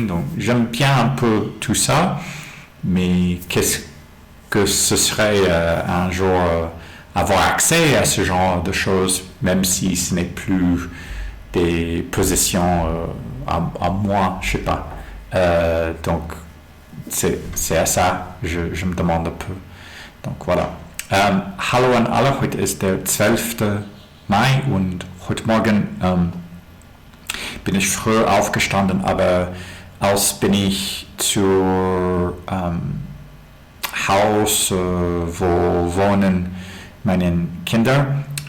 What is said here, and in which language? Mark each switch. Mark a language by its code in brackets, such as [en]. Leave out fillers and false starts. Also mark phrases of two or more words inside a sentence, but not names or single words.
[fr] Donc j'aime bien un peu tout ça, mais qu'est-ce que ce serait un jour avoir accès à ce genre de choses, même si ce n'est plus des possessions à moi, je sais pas. Donc c'est à ça, je me demande un peu. Donc voilà. [de] Hallo an alle, heute ist der 12. Mai und heute Morgen bin ich früh aufgestanden, aber als bin ich zur Haus, wo wohnen meine Kinder.